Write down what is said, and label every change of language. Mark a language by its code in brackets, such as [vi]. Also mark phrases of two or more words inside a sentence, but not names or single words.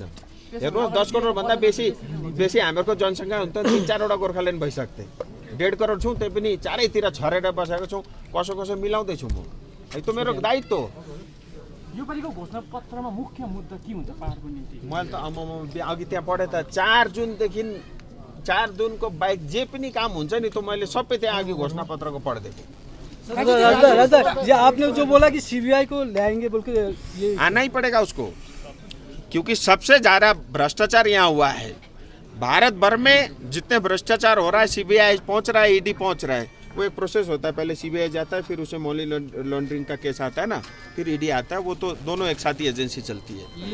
[ne] हेर्नुहोस् 10 करोडभन्दा बेसी हामीहरूको जनसङ्ख्या हुन्छ, 3-4वटा गोर्खाल्यान्ड भइसक्थे, 1.5 करोड छौँ, त्यही पनि चारैतिर छरेर बसेको छौँ, कसो मिलाउँदैछु म, है त मेरो दायित्व हो। यो पालिको घोषणा पत्रमा मुख्य मुद्दा के हुन्छ पहाडको निम्ति? मैले त अघि त्यहाँ पढेँ त, 4 जुनदेखि 4 जुनको बाहेक जे पनि काम हुन्छ नि, त मैले सबै त्यहाँ अघि घोषणा पत्रको पढिदिएको। [hi] राजदा ये आपने जो बोला कि सीबीआई को लाएंगे बोल के, ये आना ही पड़ेगा उसको, क्योंकि सबसे ज़्यादा भ्रष्टाचार यहाँ हुआ है। भारत भर में जितने भ्रष्टाचार हो रहा है, सीबीआई पहुँच रहा है, ईडी पहुँच रहा है, वो एक प्रोसेस होता है, पहले सीबीआई जाता है, फिर उसे [en] money laundering [hi] का केस आता है ना, फिर ईडी आता है, वो तो दोनों एक साथ ही एजेंसी चलती है।